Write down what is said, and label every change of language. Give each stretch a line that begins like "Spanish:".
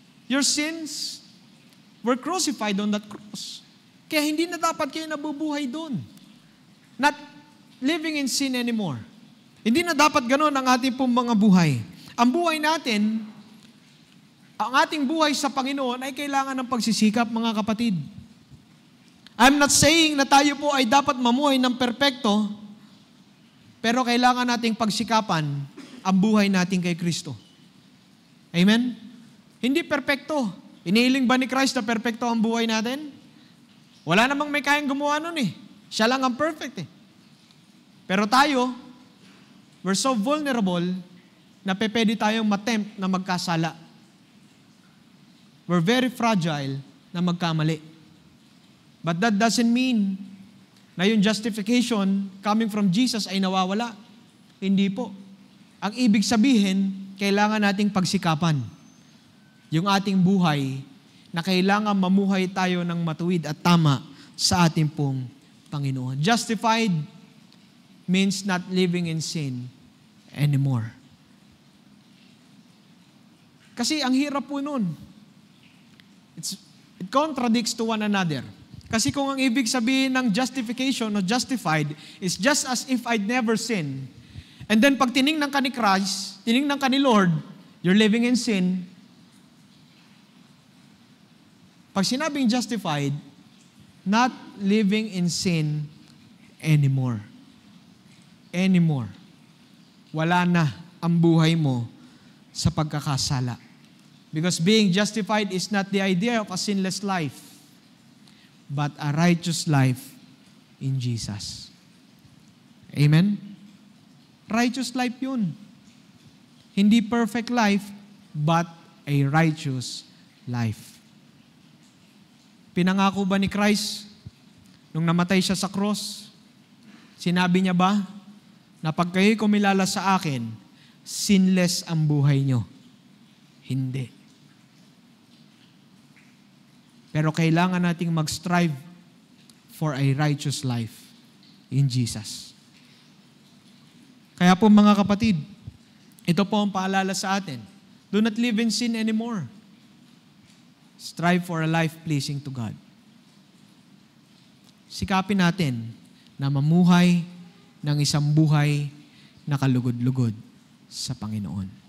English: Your sins were crucified on that cross.
Filipino: Kaya hindi na dapat kayo nabubuhay doon.
English: Not living in sin anymore.
Filipino: Hindi na dapat ganun ang ating pong mga buhay. Ang buhay natin, ang ating buhay sa Panginoon ay kailangan ng pagsisikap, mga kapatid.
English: I'm not saying
Filipino: na tayo po ay dapat mamuhay ng perpekto, pero kailangan nating pagsikapan ang buhay natin kay Kristo. Amen? Hindi perpekto. Inihiling ba ni Christ na perpekto ang buhay natin? Wala namang may kayang gumawa nun eh. Siya lang ang perfect eh. Pero tayo,
English: we're so vulnerable
Filipino: na pwede tayong matempt na magkasala.
English: We're very fragile
Filipino: na magkamali.
English: But that doesn't mean na yung justification coming from Jesus
Filipino: ay nawawala. Hindi po. Ang ibig sabihin, kailangan nating pagsikapan yung ating buhay na kailangan mamuhay tayo ng matuwid at tama sa ating pong Panginoon.
English: Justified means not living in sin anymore.
Filipino: Kasi ang hirap po nun.
English: It contradicts to one another.
Filipino: Kasi kung ang ibig sabihin ng justification o justified
English: is just as if I'd never sinned, and then
Filipino: pag tiningnan ka ni Christ, tiningnan ka ni Lord,
English: you're living in sin.
Filipino: Pag sinabing
English: justified, not living in sin anymore. Anymore.
Filipino: Wala na ang buhay mo sa pagkakasala.
English: Because being justified is not the idea of a sinless life, but a righteous life in Jesus. Amen? Righteous life yun.
Filipino: Hindi
English: perfect life, but a righteous life.
Filipino: Pinangako ba ni Christ nung namatay siya sa cross? Sinabi niya ba na pag kayo'y kumilala sa akin, sinless ang buhay nyo? Hindi. Pero kailangan nating mag-strive
English: for a righteous life in Jesus.
Filipino: Kaya po mga kapatid, ito po ang paalala sa atin.
English: Do not live in sin anymore. Strive for a life pleasing to God.
Filipino: Sikapin natin na mamuhay ng isang buhay na kalugod-lugod sa Panginoon.